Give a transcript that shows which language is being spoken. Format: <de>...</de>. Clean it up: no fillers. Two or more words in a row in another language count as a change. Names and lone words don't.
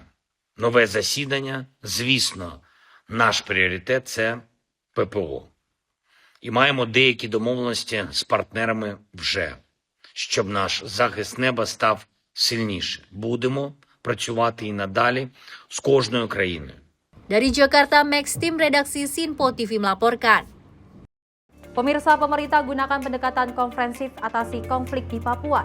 <uk>Нове засідання, звісно, наш пріоритет – це ППО. І маємо деякі домовленості з партнерами вже, щоб наш захист неба став сильніше. Будемо працювати і надалі з кожною країною.</uk> <id>Dari Jakarta, Max Tim redaksi Sinpo TV melaporkan. Pemirsa, pemerintah gunakan pendekatan komprehensif atasi konflik di Papua.</id>